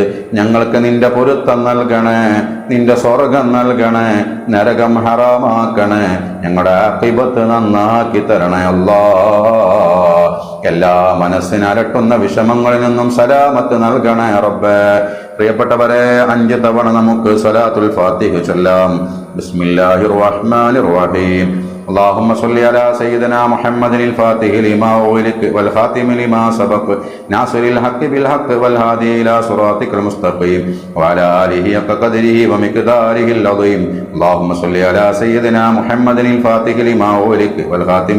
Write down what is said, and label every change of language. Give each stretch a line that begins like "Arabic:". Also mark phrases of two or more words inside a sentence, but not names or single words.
Malayalam: ഞങ്ങൾക്ക് നിന്റെ പൊരുത്തം നൽകണേ, നിന്റെ സ്വർഗം നൽകണേ, നരകം ഹറാമാക്കണേ, ഞങ്ങളുടെ ആഖിബത്ത് നന്നാക്കി തരണേ അല്ലാഹ്. എല്ലാ മനസ്സിന് അലട്ടുന്ന വിഷമങ്ങളിൽ നിന്നും സലാമത്ത് നൽകണേ റബ്ബേ. പ്രിയപ്പെട്ടവരെ, 5 തവണ നമുക്ക് സ്വലാത്തുൽ ഫാത്തിഹ ചൊല്ലാം.
Arabic: بسم الله الرحمن الرحيم. اللهم صل على سيدنا محمد الفاتح لما أغلق والخاتم لما سبق ناصر الحق بالحق والهادي إلى صراطك المستقيم وعلى آله حق قدره ومقداره العظيم اللهم صل على سيدنا محمد الفاتح لما أغلق والخاتم